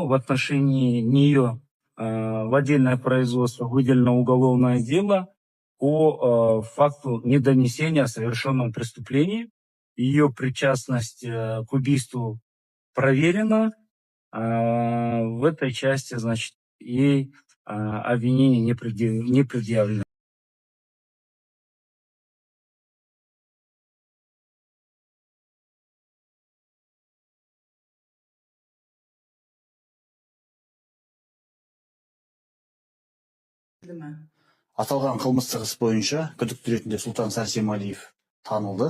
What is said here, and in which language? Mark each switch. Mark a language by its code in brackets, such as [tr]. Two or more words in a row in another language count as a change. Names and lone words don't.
[ru] В отношении нее в отдельное производство выделено уголовное дело по факту недонесения о совершенном преступлении. Ее причастность к убийству проверена. В этой части, значит, ей обвинение не предъявлено. [kk] Аталған қылмыстық іс бойынша күдікті ретінде Сұлтан Сәрсемалиев танылды.